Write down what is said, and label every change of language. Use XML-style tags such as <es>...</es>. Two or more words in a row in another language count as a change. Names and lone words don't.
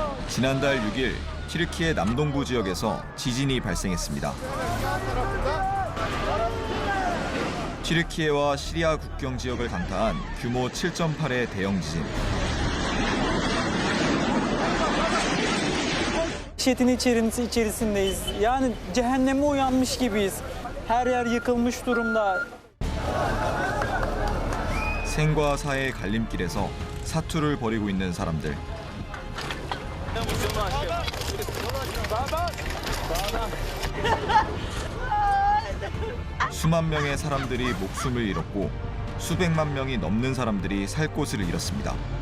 <ko>지난달 6일 튀르키예 남동부 지역에서 지진이 발생했습니다. 튀르키예와 시리아 국경 지역을 강타한 규모 7.8의 대형 지진.</ko> <tr>Dehşetin içerisindeyiz. Yani cehenneme uyanmış gibiyiz. Her yer yıkılmış durumda.</tr> <ko>생과 사의 갈림길에서 사투를 벌이고 있는 사람들. 수만 명의 사람들이 목숨을 잃었고 수백만 명이 넘는 사람들이 살 곳을 잃었습니다.</ko>